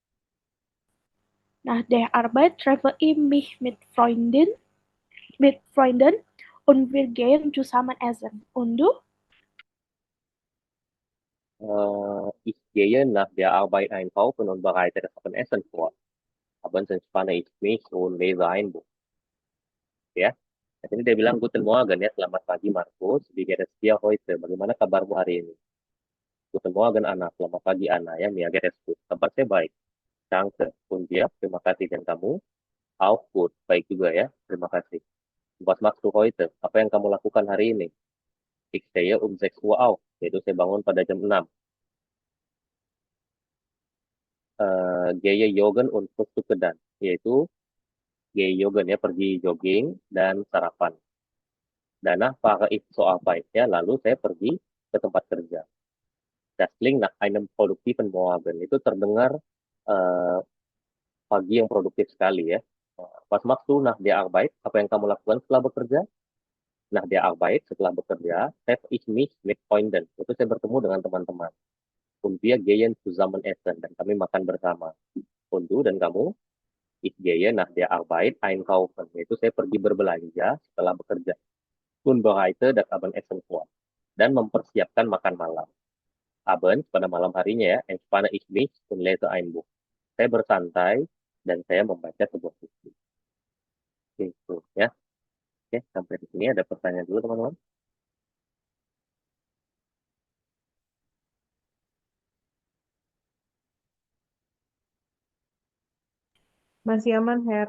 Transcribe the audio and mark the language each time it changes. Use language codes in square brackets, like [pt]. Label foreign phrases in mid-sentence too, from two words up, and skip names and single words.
[de] Nach der Arbeit treffe ich mich mit Freunden und wir gehen zusammen essen. Und du? Ich gehe nach der Arbeit einkaufen und bereite das Abendessen vor. Abends entspanne ich mich und lese ein Buch. [id] Ya. Nah, ini dia bilang [de] Guten Morgen [id] ya, selamat pagi Markus. [de] Wie geht es dir heute? [id] Bagaimana kabarmu hari ini? [de] Guten Morgen Anna, [id] selamat pagi Anna ya, [de] mir geht es gut. [id] Kabar saya baik. [de] Danke. Und dir, [id] terima kasih dan kamu. [de] Auch gut, [id] baik juga ya, terima kasih. [de] Was machst du heute? [id] Apa yang kamu lakukan hari ini? [de] Ich stehe um 6 Uhr auf, [id] yaitu saya bangun pada jam 6. [de] Gehe joggen und frühstücke dann, yaitu gehe joggen [id] ya, pergi jogging dan sarapan. [de] Danach fahre ich zur Arbeit [id] ya, lalu saya pergi ke tempat kerja. [de] Das klingt nach einem produktiven Morgen. [id] Itu terdengar eh, pagi yang produktif sekali ya. [de] Was machst du nach der Arbeit? [id] Apa yang kamu lakukan setelah bekerja? [de] Nach der Arbeit, [id] setelah bekerja, [de] treffe ich mich mit Freunden. [id] Itu saya bertemu dengan teman-teman. [de] Und wir gehen zusammen essen. [id] Dan kami makan bersama. [de] Und du [id] dan kamu? [de] Ich gehe nach der Arbeit einkaufen. [id] Yaitu saya pergi berbelanja setelah bekerja. [de] Und bereite das Abendessen vor. [id] Dan mempersiapkan makan malam. Abends, pada malam harinya ya, [de] entspanne ich mich und lese ein Buch. [id] Saya bersantai dan saya membaca sebuah buku. Itu ya. Oke, sampai di sini ada pertanyaan dulu teman-teman. Masih aman, Her.